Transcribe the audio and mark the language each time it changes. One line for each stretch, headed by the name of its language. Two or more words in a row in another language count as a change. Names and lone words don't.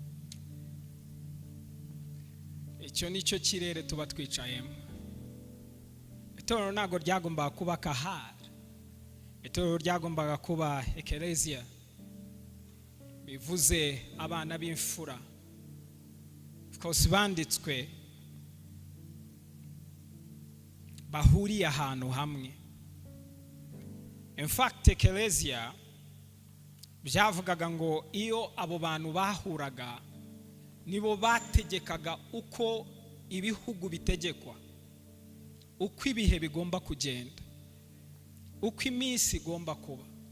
Kinyarwanda: Icyo nicyo kirere tuba twicayemo. Itorero ntago ryagombaga kuba kahari, itorero ryagombaga kuba ekereziya, bivuze abana b'imfura.
English: Of course
Kinyarwanda: banditswe bahuriye ahantu hamwe.
English: In fact
Kinyarwanda: ekereziya byavugaga ngo iyo abo bantu bahuraga nibo bategekaga uko ibihugu bitegekwa, uko ibihe bigomba kugenda, uko iminsi igomba kuba.